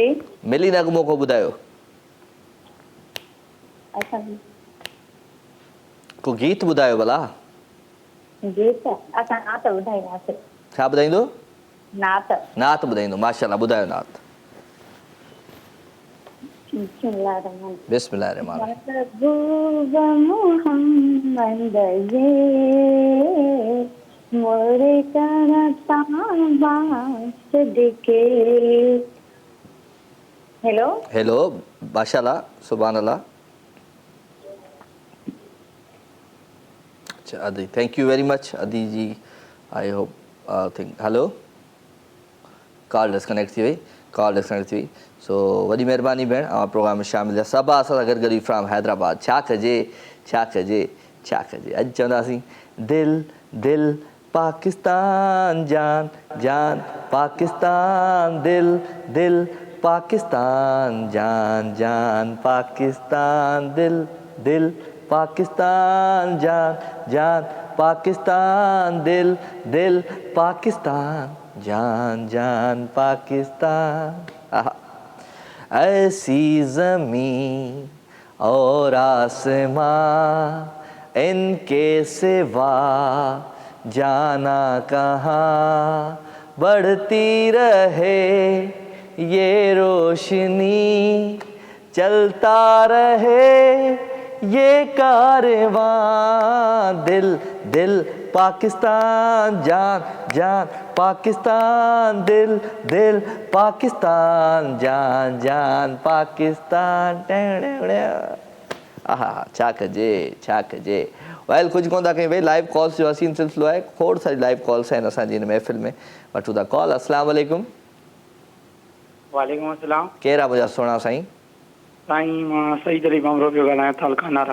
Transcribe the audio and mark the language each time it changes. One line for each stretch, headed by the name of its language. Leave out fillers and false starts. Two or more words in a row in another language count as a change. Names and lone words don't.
Sindhi: मिली नगमो को ॿुधायो। को गीत ॿुधायो भला। गीत असां नात ॿुधाईंदासीं। छा ॿुधाईंदो? नात। नात ॿुधाईंदो, माशाल्लाह। ॿुधायो नात। बिस्मिल्लाहिर्रहमान।
Urdu: محبوب محمد یہ مورے کرتا صدقے.
Sindhi: हेलो हेलो
Arabic: ما شاء الله سبحان الله.
Sindhi: अच्छा अदी
English: thank you very much
Sindhi: अदी जी।
English: I hope think hello
Sindhi: कॉल डिस्कनेक्ट थी वई। सो वॾी महिरबानी भेण अवां प्रोग्राम में शामिल थिया। सबा असां सां गॾु गॾु फ्रॉम हैदराबाद। छा कजे अॼु चवंदासीं
Urdu: دل دل پاکستان جان جان پاکستان دل دل پاکستان جان جان پاکستان دل دل پاکستان جان جان پاکستان دل دل پاکستان جان جان پاکستان. ایسی زمیں اور آسماں ان کے سوا جانا کہاں بڑھتی رہے یہ روشنی چلتا رہے یہ کارواں دل دل پاکستان جان جان پاکستان دل دل پاکستان جان جان پاکستان.
Sindhi: आहा छा कजे वाइल कुझु कोन था कयूं भई।
English: live calls
Sindhi: जो हसीन सिलसिलो आहे। खोड़ सारी
English: live calls
Sindhi: आहिनि असांजी हिन महफ़िल में। वठूं था कॉल।
Arabic: السلام علیکم. وعلیکم السلام.
Sindhi: केरु आहे मुंहिंजा सुहिणा साईं? साईं मां सईद अली बमरो पियो ॻाल्हायां तालका नारा।